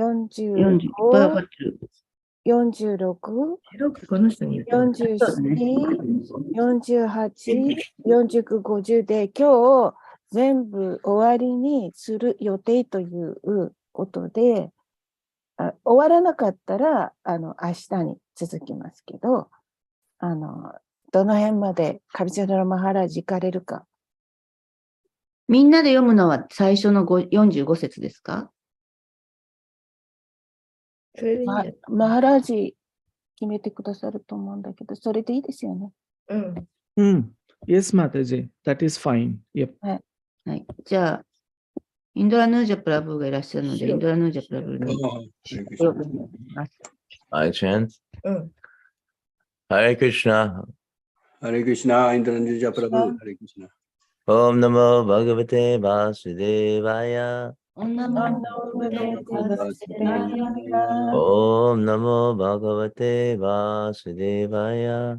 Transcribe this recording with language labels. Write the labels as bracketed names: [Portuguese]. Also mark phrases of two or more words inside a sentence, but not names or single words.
[Japanese] ?45、46、47、48、49、50 で、今日全部終わりにする予定ということで、終わらなかったら、明日に続きますけど、どの辺までカビチャドラマハラジ行かれるか。みんなで読むのは最初の45節ですか？マハラジ決めてくださると思うんだけど、それでいいですよね。 [English] Yes, Mataji, that is fine. Yep. [Japanese] はい。はい。じゃあ、インドラヌージャプラブーがいらっしゃるので、インドラヌージャプラブーにお呼びします。 [English] Hi, Chan. [Sanskrit] Hare Krishna. Hare Krishna, Indra Nirja Prabhu. Hare Krishna. Om Namo Bhagavate Vasudevaya. Om Namo Om Namo Bhagavate Vasudevaya.